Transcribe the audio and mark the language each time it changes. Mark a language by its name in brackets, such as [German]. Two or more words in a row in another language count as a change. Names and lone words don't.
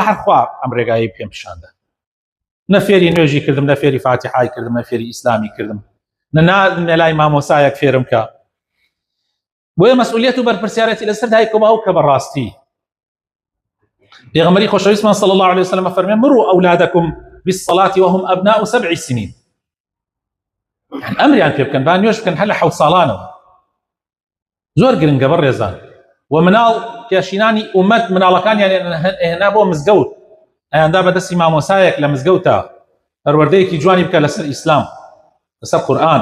[Central Kurdish] هەر خوا ئەم ڕێگایی پێم پیشاندا نە فێری نوێژی کردم نە فێری فاتحای کردم نە فێری ئیسلامی کردم نە لای مامۆسایەک فێرم کە بۆیە مەسئولیەت و بەرپرسیارەتی لەسەر دایک و باوک کە بەڕاستی پێغەمبەری خۆشەویستمان [Arabic] صلی الله عليه وسلم [Central Kurdish] فەرمێ [Arabic] مروا أولادكم بالصلاة وهم أبناء 7 سنين يعني [Central Kurdish] ئەمریان پێ بکەن با نوێژ بکەن هەر لە 7 ساڵانەوە زۆر گرنگە بەڕێزان و مناڵ پێشینانی ئومەت مناڵەکانیان هێنا بۆ مزگەوت ئەیاندا بەدەستی مامۆسایەک لە مزگەوتە پەروەردەیەکی جوانی بکە لەسەر ئیسلام لەسەر قورئان.